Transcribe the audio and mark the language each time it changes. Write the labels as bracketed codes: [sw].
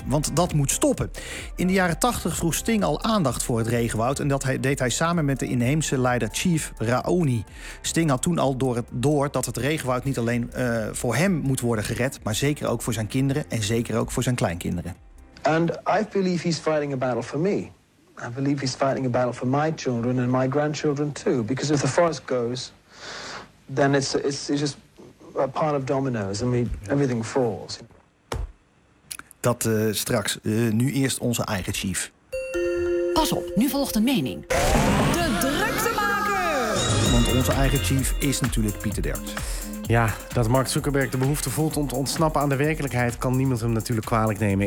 [nl] Want dat moet stoppen. In de jaren 80 vroeg Sting al aandacht voor het regenwoud en dat deed hij samen met de inheemse leider Chief Raoni. Sting had toen al door dat het regenwoud niet alleen voor hem moet worden gered, maar zeker ook voor zijn kinderen en zeker ook voor zijn kleinkinderen. [en] And I believe he's fighting a battle for me. I believe he's fighting a battle for my children and my grandchildren too. Because if the forest goes, then it's just a pile of dominoes. I mean, everything falls. [nl] Dat straks. Nu eerst onze eigen chief. Pas op, nu volgt een mening. De druktemaker! Want onze eigen chief is natuurlijk Pieter Derks. Ja, dat Mark Zuckerberg de behoefte voelt om te ontsnappen aan de werkelijkheid kan niemand hem natuurlijk kwalijk nemen.